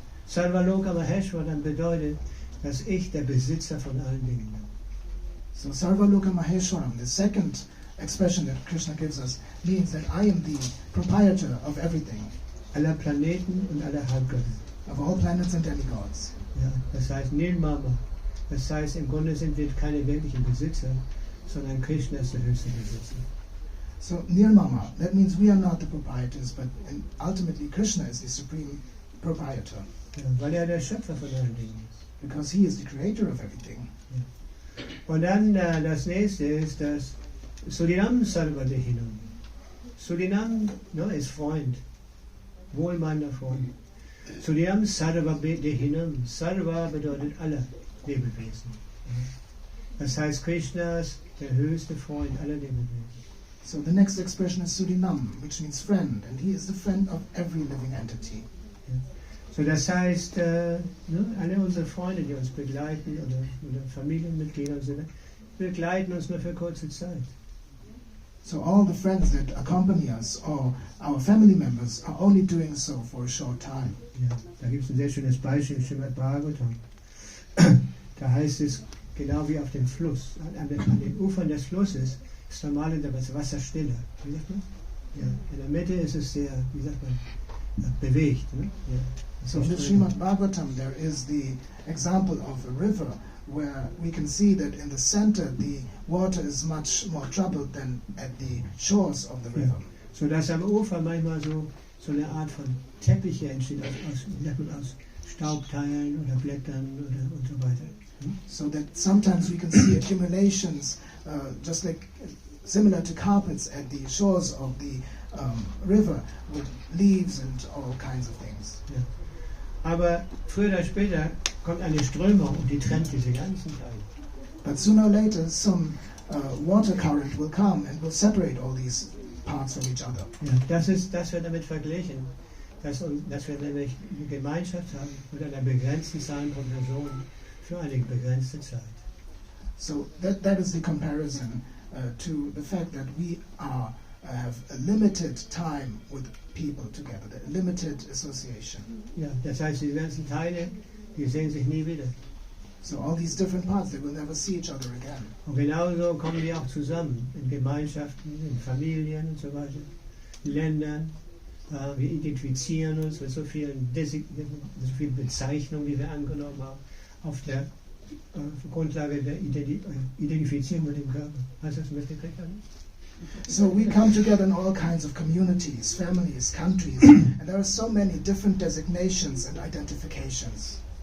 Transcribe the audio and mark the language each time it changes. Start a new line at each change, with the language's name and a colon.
German: Sarvaloka Maheshwaram bedeutet, dass ich der Besitzer von allen Dingen bin.
English: So Sarvaloka Maheshwaram, the second expression that Krishna gives us, means that I am the proprietor of everything,
German: Aller Planeten und aller Halbgötter.
English: of all planets and demigods.
German: Ja, das heißt Nirmama. Das heißt, im Grunde sind wir keine wirklichen Besitzer, sondern Krishna ist der höchste Besitzer.
English: So Nirmama, that means we are not the proprietors, but ultimately Krishna is the supreme proprietor,
German: Ja, weil er der Schöpfer von allen Dingen ist.
English: because he is the creator of everything.
German: Und dann das nächste ist das Surinam Sarva Dehinam. Surinam ist Freund, wohlmeinender Freund. Surinam Sarva Dehinam. Sarva bedeutet alle Lebewesen. Das heißt, Krishna ist der höchste Freund aller Lebewesen.
English: So the next expression is Surinam, which means friend, and he is the friend of every living entity.
German: So das heißt, alle unsere Freunde, die uns begleiten oder Familienmitglieder, begleiten uns nur für kurze Zeit.
English: So all the friends that accompany us, or our family members, are only doing so for a short time.
German: Ja, da gibt es ein sehr schönes Beispiel im Srimad Bhagavatam. Da heißt es, genau wie auf dem Fluss, an den Ufern des Flusses ist normalerweise das Wasser stiller. Wie sagt man? Ja, in der Mitte ist es sehr, wie sagt man, bewegt. Ne? Ja.
English: So in the Srimad Bhagavatam there is the example of a river where we can see that in the center the water is much more troubled than at the shores of the river.
German: So dass am Ufer manchmal so eine Art von Teppiche entsteht, aus Staubteilen oder Blättern und so weiter.
English: So that sometimes we can see accumulations just like similar to carpets at the shores of the river with leaves and all kinds of things.
German: Ja. Aber früher oder später kommt eine Strömung und die trennt diese ganzen Teile.
English: But sooner or later some water current will come and will separate all these parts from each other.
German: Ja, das wird damit verglichen, dass wir nämlich eine Gemeinschaft haben mit einer begrenzten Zahl von Personen für eine begrenzte Zeit.
English: So that is the comparison to the fact that we have a limited time with people together, a limited association.
German: Ja, das heißt, die ganzen Teile, die sehen sich nie wieder.
English: So all these different parts, they will never see each other again.
German: Und genauso kommen die auch zusammen, in Gemeinschaften, in Familien und so weiter, Ländern. Wir identifizieren uns mit so vielen Bezeichnungen, die wir angenommen haben, auf der Grundlage der Identifizierung mit dem Körper. Hast du das mitgekriegt, Anni?
English: So we come together in all kinds of communities, families, countries, and there are so many different designations and identifications.